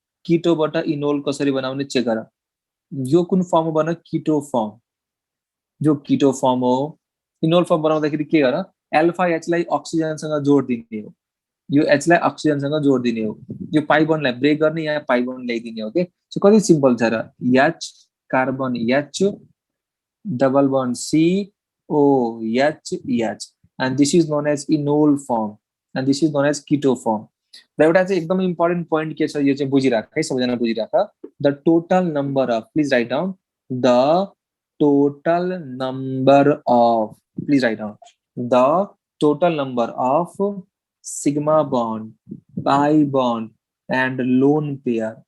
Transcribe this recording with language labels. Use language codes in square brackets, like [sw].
[ne] कीटोबाट enol कसरी बनाउने check गर। यो कुन फर्म हो भन, कीटो फर्म। जो कीटो फर्म हो, इनोल फर्म बनाउँदाखेरि के गर, अल्फा एच लाई अक्सिजनसँग जोड दिने हो, यो एच लाई अक्सिजनसँग जोड दिने हो, यो पाइ बन्डलाई ब्रेक गर्ने, यहाँ पाइ बन्ड ल्याइदिने हो के। सो कति सिम्पल छ र, [en] H carbon H double bond C OH H, and this is known as enol form and this is known as keto form. [ne] र एउटा चाहिँ एकदम इम्पोर्टेन्ट पोइन्ट के छ, यो चाहिँ बुझिराख है, सबैजना बुझिराख। [en] The total number of, please write down the total number of, please write down the total number of sigma bond, pi bond and lone pair.